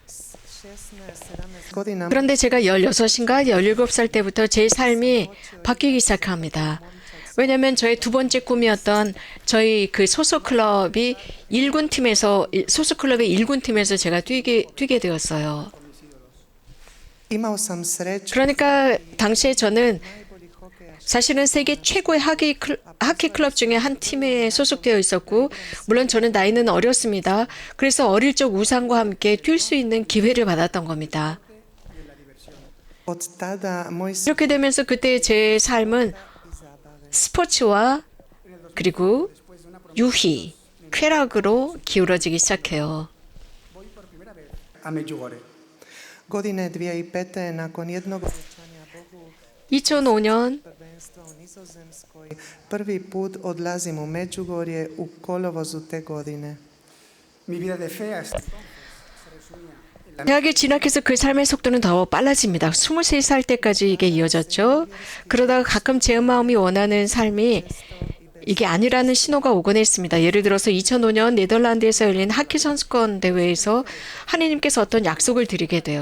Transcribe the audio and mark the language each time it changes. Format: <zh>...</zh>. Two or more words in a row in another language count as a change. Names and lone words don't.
<hr>godina</hr> <ko>그런데 제가 16인가 17살 때부터 제 삶이 바뀌기 시작합니다. 왜냐하면 저의 두 번째 꿈이었던 저희 소속 클럽이 1군 팀에서 소속 클럽의 1군 팀에서 제가 뛰게 되었어요.</ko> <hr>imao sam sreću</hr> <ko>그러니까 당시에 저는 사실은 세계 최고의 하키 클럽 중에 한 팀에 소속되어 있었고 물론 저는 나이는 어렸습니다. 그래서 어릴 적 우상과 함께 뛸 수 있는 기회를 받았던 겁니다.</ko> <hr>od tada moj</hr> <ko>이렇게 되면서 그때 제 삶은 스포츠와 그리고 유희, 쾌락으로 기울어지기 시작해요.</ko> <hr>A Medjugorje. godine 2005. nakon jednog obećanja Bogu</hr> <ko>2005년</ko> <hr>prvenstva u Nizozemskoj prvi put odlazim u Međugorje u kolovozu te godine.</hr> <es>Mi vida de fe ha estado</es> <ko>대학에 진학해서 그 삶의 속도는 더 빨라집니다. 23살 때까지 이게 이어졌죠. 그러다가 가끔 제 마음이 원하는 삶이 이게 아니라는 신호가 오곤 했습니다. 예를 들어서 2005년 네덜란드에서 열린 하키 선수권 대회에서 하느님께서 어떤 약속을 드리게 돼요.</ko>